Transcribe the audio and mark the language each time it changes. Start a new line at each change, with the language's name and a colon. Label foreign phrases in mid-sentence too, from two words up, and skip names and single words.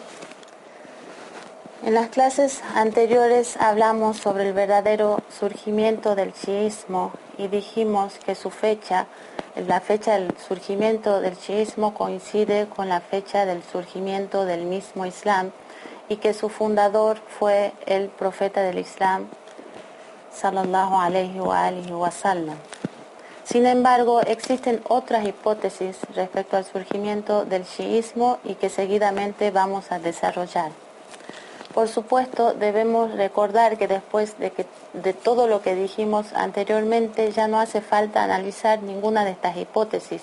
Spanish: En las clases anteriores hablamos sobre el verdadero surgimiento del chiismo y dijimos que la fecha del surgimiento del chiismo coincide con la fecha del surgimiento del mismo Islam y que su fundador fue el profeta del Islam,
Arabic: صلى الله عليه وسلم.
Spanish: Sin embargo, existen otras hipótesis respecto al surgimiento del chiismo y que seguidamente vamos a desarrollar. Por supuesto, debemos recordar que después de todo lo que dijimos anteriormente, ya no hace falta analizar ninguna de estas hipótesis.